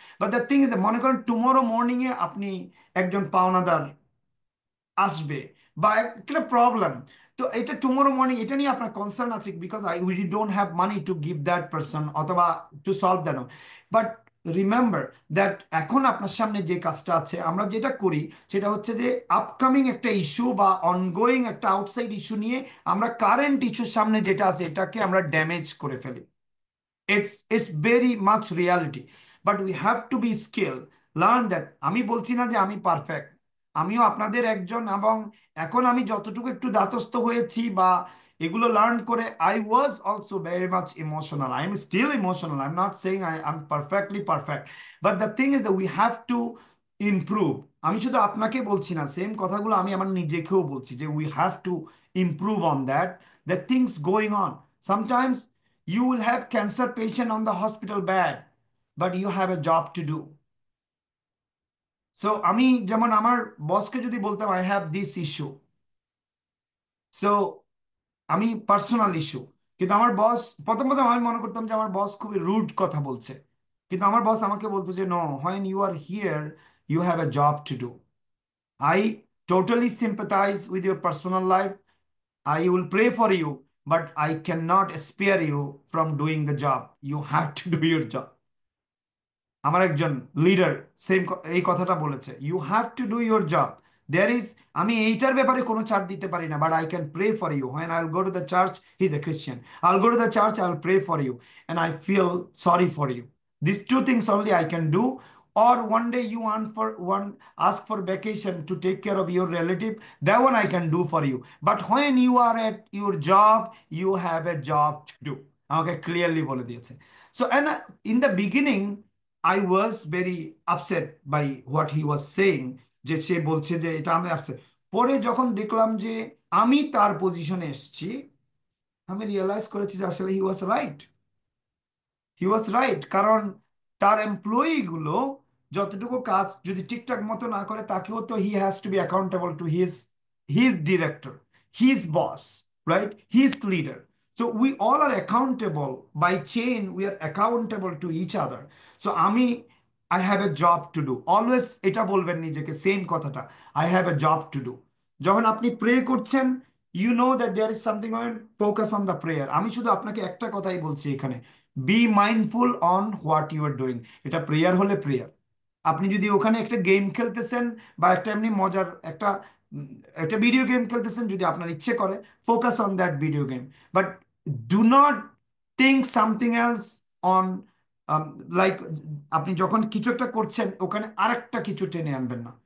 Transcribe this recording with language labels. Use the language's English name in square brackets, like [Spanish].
[English] but the thing is, [Bangla] মনে করেন tomorrow morning এ আপনি একজন পাওনাদার আসবে বা একটা প্রবলেম, তো এটা টুমোরো মর্নিং এটা নিয়ে আপনার কনসার্ন আছে [English] because we don't have money to give that person [Bangla] অথবা [English] To solve that. But remember that [Bangla] এখন আপনার সামনে যে কাজটা আছে, আমরা যেটা করি সেটা হচ্ছে যে আপকামিং একটা ইস্যু বা অনগোয়িং একটা আউটসাইড ইস্যু নিয়ে আমরা কারেন্ট ইস্যুর সামনে যেটা আছে এটাকে আমরা ড্যামেজ করে ফেলি। [English] It's very much reality, but we have to be skilled, learn that. [Bangla] আমি বলছি না যে আমি পারফেক্ট, আমিও আপনাদের একজন, এবং এখন আমি যতটুকু একটু দাতস্থ হয়েছি বা এগুলো লার্ন করে, [English] I was also very much emotional, I am still emotional, I am not saying I am perfectly perfect, but the thing is that we have to improve. [Bangla] আমি শুধু আপনাকে বলছি না, সেম কথাগুলো আমি আমার নিজেকেও বলছি যে [English] We have to improve on that, the things going on. Sometimes you will have cancer patient on the hospital bed, but you have a job to do. [Bangla] So আমি যেমন আমার বসকে যদি বলতাম [English] I have this issue, [Bangla] so আমি personal issue, কিন্তু আমার বস, প্রথম প্রথম আমি মনে করতাম যে আমার বস খুবই রুড কথা বলছে, কিন্তু আমার বস আমাকে বলতো যে [English] No, when you are here you have a job to do. I totally sympathize with your personal life. I will pray for you, but I cannot spare you from doing the job. You have to do your job. [Bangla] আমার একজন leader same এই কথাটা বলেছে, [English] You have to do your job. There is, [Bangla] আমি এইটার ব্যাপারে কোনো ছাড় দিতে পারি না, [English] But I can pray for you when I will go to the church, he is a Christian, I will go to the church, I will pray for you and I feel sorry for you. This two things only I can do. Or one day you want for one, ask for vacation to take care of your relative, that one I can do for you, but when you are at your job you have a job to do, [Bangla] আমাকে clearly বলে দিয়েছে। [English] So and in the beginning I was very upset by what he was saying, [Bangla] যে সে বলছে যে এটা আমি upset. পরে যখন দেখলাম যে আমি তার পজিশনে এসেছি, আমি রিয়েলাইজ করেছি যে আসলে [English] He was right, he was right. [Bangla] কারণ তার এমপ্লয়ি গুলো যতটুকু কাজ যদি ঠিকঠাক মতো না করে, তাকেও তো [English] He has to be accountable to his his director, his boss, right, his leader. So we all are accountable by chain, we are accountable to each other. So আমি I have a job to do, [Bangla] always এটা বলবেন নিজেকে, same কথাটা, [English] I have a job to do. [Bangla] যখন আপনি pray করছেন, [English] You know that there is something on, focus on the prayer. [Bangla] আমি শুধু আপনাকে একটা কথাই বলছি এখানে, [English] Be mindful on what you are doing. [Bangla] এটা প্রেয়ার হলে প্রেয়ার, আপনি যদি ওখানে একটা গেম খেলতেছেন বা একটা এমনি মজার একটা একটা ভিডিও গেম খেলতেছেন, যদি আপনার ইচ্ছে করে, [English] focus on that video game, but do not think something else on, [Bangla] like আপনি যখন কিছু একটা করছেন ওখানে আরেকটা কিছু টেনে আনবেন না।